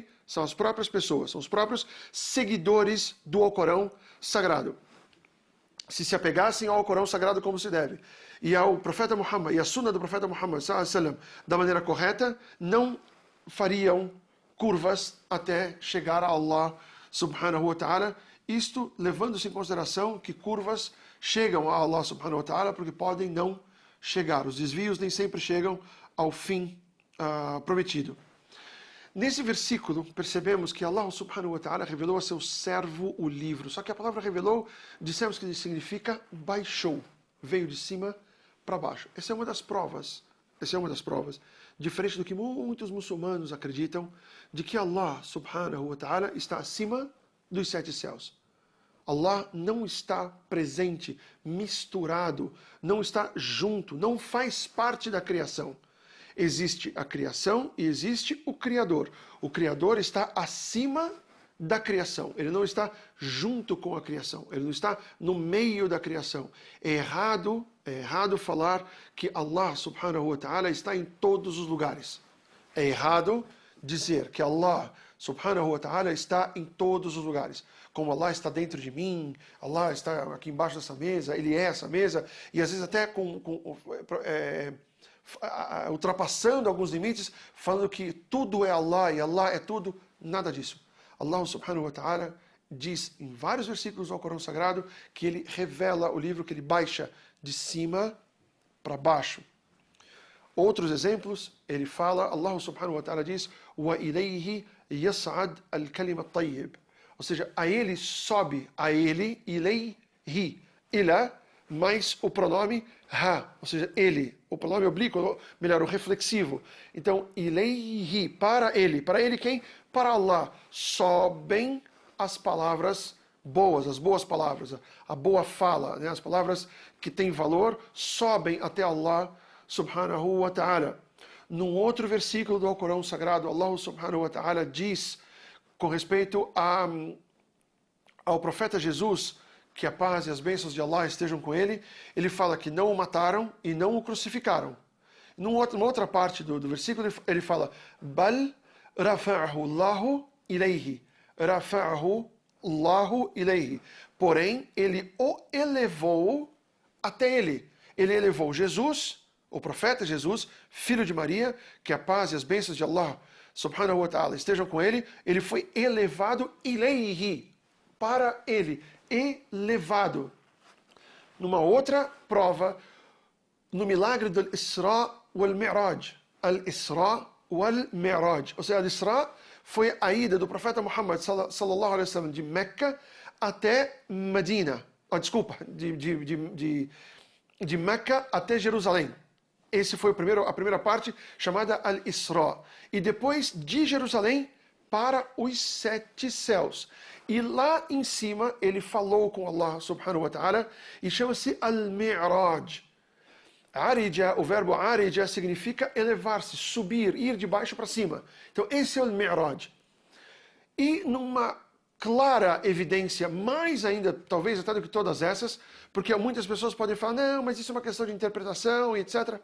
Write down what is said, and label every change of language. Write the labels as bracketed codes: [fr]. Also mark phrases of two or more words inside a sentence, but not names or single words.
[pt] São as próprias pessoas, são os próprios seguidores do Alcorão Sagrado. Se apegassem ao Alcorão Sagrado como se deve, e ao profeta Muhammad, e à sunna do profeta Muhammad, da maneira correta, não fariam curvas até chegar a [ar] الله سبحانه وتعالى, [pt] isto levando-se em consideração que curvas chegam a [ar] الله سبحانه وتعالى [pt] porque podem não chegar. Os desvios nem sempre chegam ao fim prometido. Nesse versículo, percebemos que [ar] الله سبحانه وتعالى [pt] revelou a seu servo o livro. Só que a palavra revelou, dissemos que significa baixou. Veio de cima para baixo. Essa é uma das provas. Diferente do que muitos muçulmanos acreditam, de que [ar] الله سبحانه وتعالى [pt] está acima dos 7 céus. Allah não está presente, misturado, não está junto, não faz parte da criação. Existe a criação e existe o Criador. O Criador está acima da criação. Ele não está junto com a criação. Ele não está no meio da criação. É errado falar que [ar] الله سبحانه وتعالى [pt] está em todos os lugares. É errado dizer que [ar] الله سبحانه وتعالى [pt] está em todos os lugares. Como Allah está dentro de mim, Allah está aqui embaixo dessa mesa, Ele é essa mesa, e às vezes até ultrapassando alguns limites, falando que tudo é Allah e Allah é tudo, nada disso. [ar] الله سبحانه وتعالى [pt] diz em vários versículos do Alcorão Sagrado que Ele revela o livro, que Ele baixa de cima para baixo. Outros exemplos, Ele fala, [ar] الله سبحانه وتعالى diz, وَإِلَيْهِ يَصْعَدْ الْكَلِمَ الطَّيِّبِ, [pt] ou seja, a Ele sobe, a Ele, [ar] إليه إلى, [pt] mais o pronome ha, ou seja, Ele, o pronome oblíquo, melhor, o reflexivo. Então, ilayhi, para Ele quem? Para Allah, sobem as palavras boas, as boas palavras, a boa fala, né? As palavras que têm valor, sobem até [ar] الله سبحانه وتعالى. [pt] Num outro versículo do Alcorão Sagrado, [ar] الله سبحانه وتعالى [pt] diz, com respeito ao profeta Jesus, que a paz e as bênçãos de Allah estejam com ele, ele fala que não o mataram e não o crucificaram. Numa outra parte do versículo, ele fala, [ar] بل رفعه الله إليه. رفعه الله إليه. [pt] Porém, ele o elevou até ele. Ele elevou Jesus, o profeta Jesus, filho de Maria, que a paz e as bênçãos de [ar] الله سبحانه وتعالى [pt] estejam com ele, ele foi elevado ilayhi, para ele, elevado. Numa outra prova, no milagre do Isra wal Mi'raj. Al-Isra wal Mi'raj. Ou seja, Al-Isra foi a ida do profeta Muhammad [ar] صلى الله عليه وسلم [pt] de Meca até Medina. De Meca até Jerusalém. Esse foi a primeira parte, chamada Al-Isra. E depois de Jerusalém para os 7 céus. E lá em cima ele falou com [ar] الله سبحانه وتعالى [pt] e chama-se Al-Mi'raj. Arija, o verbo arija significa elevar-se, subir, ir de baixo para cima. Então esse é o Mi'raj. E numa clara evidência, mais ainda, talvez até do que todas essas, porque muitas pessoas podem falar, não, mas isso é uma questão de interpretação e etc.